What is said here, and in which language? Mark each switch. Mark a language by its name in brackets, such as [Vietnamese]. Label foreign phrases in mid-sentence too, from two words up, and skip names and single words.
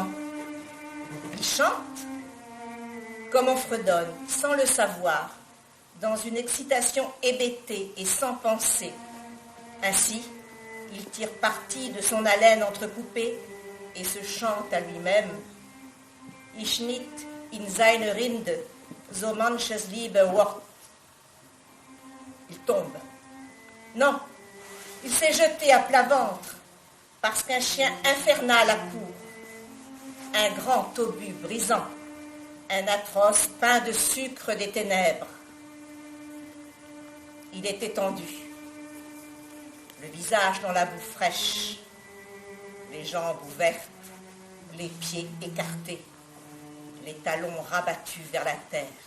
[French] Il chante? Comme on fredonne, sans le savoir, dans une excitation hébétée et sans pensée. Ainsi, il tire parti de son haleine entrecoupée et se chante à lui-même. [German] Ich nicht in seine Rinde, so manches liebe Wort. [French] Il tombe. Non, il s'est jeté à plat ventre, parce qu'un chien infernal accourt, un grand obus brisant, un atroce pain de sucre des ténèbres. Il est étendu, le visage dans la boue fraîche, les jambes ouvertes, les pieds écartés, les talons rabattus vers la terre.